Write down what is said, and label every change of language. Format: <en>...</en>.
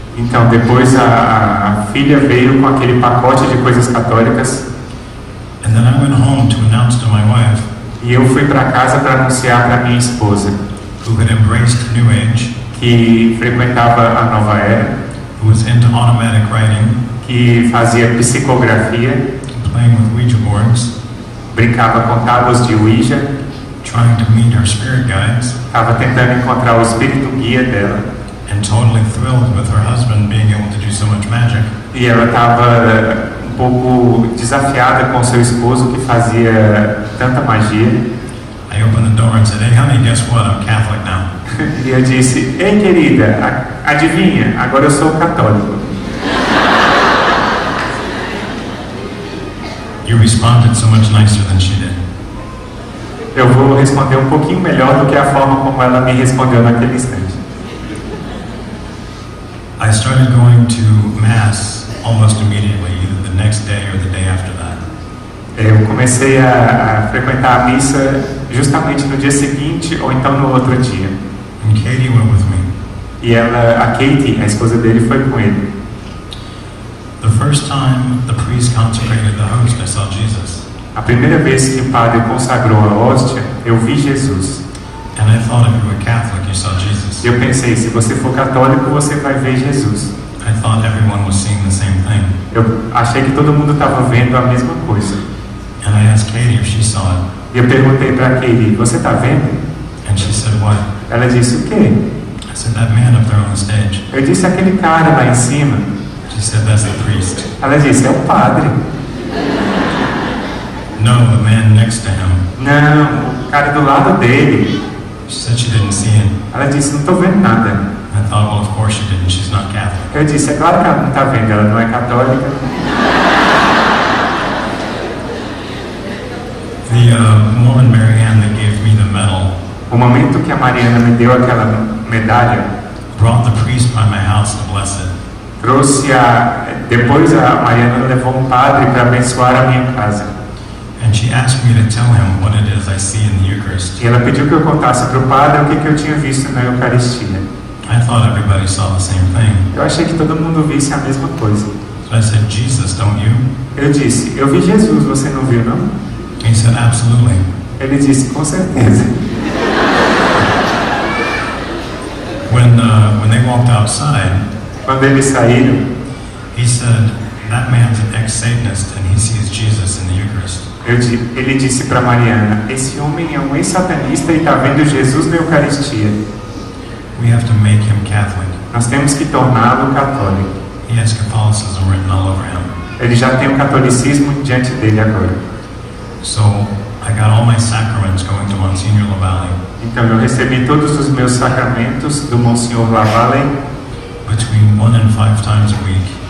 <pt>Então, depois a filha veio com aquele pacote de coisas católicas.</pt> <en>and then I went home to announce to my wife,</en> <pt>E eu fui para casa para anunciar para minha esposa,</pt> <en>who had embraced New Age,</en> <pt>que frequentava a nova era,</pt> <en>who was into automatic writing,</en> <pt>que fazia psicografia,</pt> <en>playing with Ouija boards,</en> <pt>brincava com tábuas de Ouija,</pt> <en>trying to meet her spirit guides,</en> <pt>estava tentando encontrar o espírito guia dela,</pt> <en>and totally thrilled with her husband being able to do so much magic.</en> <pt>e ela estava um pouco desafiada com seu esposo que fazia tanta magia.</pt> <en>I opened the door and said, hey honey, guess what? I'm Catholic now.</en> <pt>E eu disse, ei querida, adivinha, agora eu sou católico.</pt> <en>You responded so much nicer than she did.</en> <pt>Eu vou responder um pouquinho melhor do que a forma como ela me respondeu naquele instante.</pt> <en>I started going to Mass almost immediately, either the next day or the day after that.</en> <pt>Eu comecei a frequentar a missa justamente no dia seguinte ou então no outro dia.</pt> <en>And Katie went with me.</en> <pt>E a Katie, a esposa dele, foi com ele.</pt> <en>The first time the priest consecrated the host, I saw Jesus.</en> <pt>A primeira vez que o padre consagrou a hóstia, eu vi Jesus.</pt> <en>And I thought if you were Catholic, you saw Jesus.</en> <pt>Eu pensei, se você for católico, você vai ver Jesus.</pt> <en>I thought everyone was seeing the same thing.</en> <pt>Eu achei que todo mundo estava vendo a mesma coisa.</pt> <en>And I asked Katie if she saw it.</en> <pt>E eu perguntei para Katie, você está vendo?</pt> <en>And she said, what?</en> <pt>Ela disse, o quê?</pt> <en>I said, that man up there on the stage.</en> <pt>Eu disse, aquele cara lá em cima.</pt> <en>She said, that's the priest.</en> <pt>Ela disse, é o padre.</pt> <en>No, the man next to him.</en> <pt>Não, o cara do lado dele.</pt> <en>She said she didn't see him.</en> <pt>Ela disse, não estou vendo nada.</pt> <en>I thought, well, of course she didn't. She's not Catholic.</en> <pt>Eu disse, é claro que ela não está vendo, ela não é católica.</pt> <en>The woman, Marianne, that gave me the medal,</en> <pt>O momento que a Mariana me deu aquela medalha,</pt> <en>brought the priest by my house to bless it.</en> <pt>trouxe depois a Mariana levou um padre para abençoar a minha casa.</pt> <en>And she asked me to tell him what it is I see in the Eucharist.</en> <pt>E ela pediu que eu contasse para o padre o que eu tinha visto na Eucaristia.</pt> <en>I thought everybody saw the same thing.</en> <pt>Eu achei que todo mundo visse a mesma coisa.</pt> <en>So I said, Jesus, don't you?</en> <pt>Eu disse, eu vi Jesus, você não viu não?</pt> <en>He said, absolutely.</en> <pt>Ele disse, com certeza.</pt> <en>When they walked outside,</en> <pt>Quando eles saíram,</pt> <en>he said, that man's an ex-Satanist and he sees Jesus in the Eucharist.</en> <pt>ele disse para Mariana, esse homem é um ex-satanista e está vendo Jesus na Eucaristia.</pt> <en>We have to make him Catholic.</en> <pt>Nós temos que torná-lo católico.</pt> <en>He has Catholicism written all over him.</en> <pt>Ele já tem o catolicismo diante dele agora.</pt> <en>So I got all my sacraments going to Monsignor Lavalle.</en> <pt>Então eu recebi todos os meus sacramentos do Monsenhor Lavalle</pt> <en>Between 1 and 5 times a week.</en>